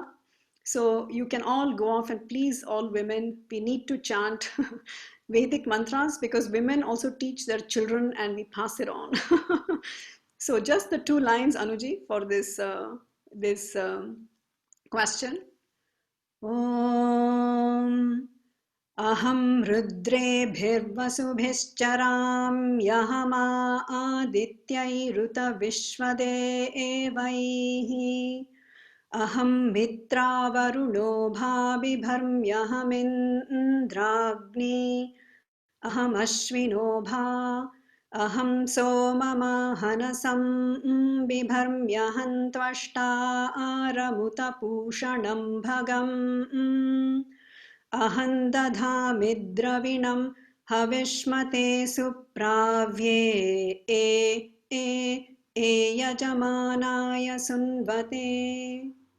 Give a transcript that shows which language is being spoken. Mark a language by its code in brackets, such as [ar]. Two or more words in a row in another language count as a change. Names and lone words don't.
[en] So you can all go off, and please, all women, we need to chant Vedic mantras because women also teach their children and we pass it on. So just the two lines, Anuji, for this question. [sa] Om Aham rudrebhirvasubhischaram adityairuta vishvadevaihi Aham mitravaruno bhabibharmyahamindragni Aham ashvino bha Aham somamahanasam bibharmyahantvashta aramutapushanam bhagam Aham dadhamidravinam havishmate supravye yajamanaya sunvate.